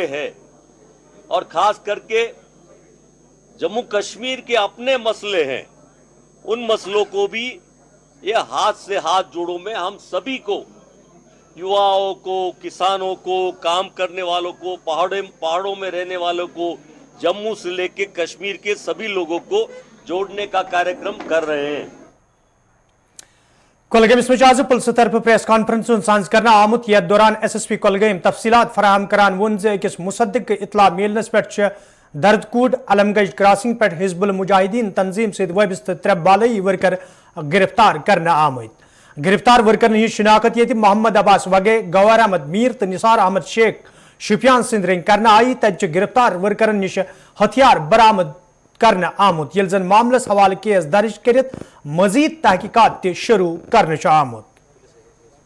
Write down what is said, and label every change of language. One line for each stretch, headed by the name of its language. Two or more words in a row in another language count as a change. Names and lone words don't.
Hindi: हैं, और खास करके जम्मू कश्मीर के अपने मसले हैं, उन मसलों को भी ये हाथ से हाथ जोड़ो में हम सभी को, युवाओं को, किसानों को, काम करने वालों को, पहाड़ों में रहने वालों को, जम्मू से लेके कश्मीर के सभी लोगों को जोड़ने का कार्यक्रम कर रहे हैं।
Kashmiri: कुलगाम आज पुलिस तरफ
English: press conference
Kashmiri: सांझ करना आमुत। यथ दौरान SSP कुलगाम तफसीलात फराहम करान वोन अकिस मुसद्दिक इतला मिलनस पे दर्दकूड अलमगंज क्रॉसिंग पे हिजबुल मुजाहिदीन तंजीम से वबस्त 3 बालई वर्कर गिरफ्तार करना आमत। गिरफ्तार वर्कर हज शिनाखत ये मोहम्मद अब्बास वगे, गवार अहमद मीर तो निसार अहमद शेख शुपियान सिंद रंग करना आई। तत गिरफ्तार वर्कर नश हथियार बरामद करना आमुत, ये जन मामलस हवाले केस दर्ज कर मजीद तहकीकात शुरू करने आमुत।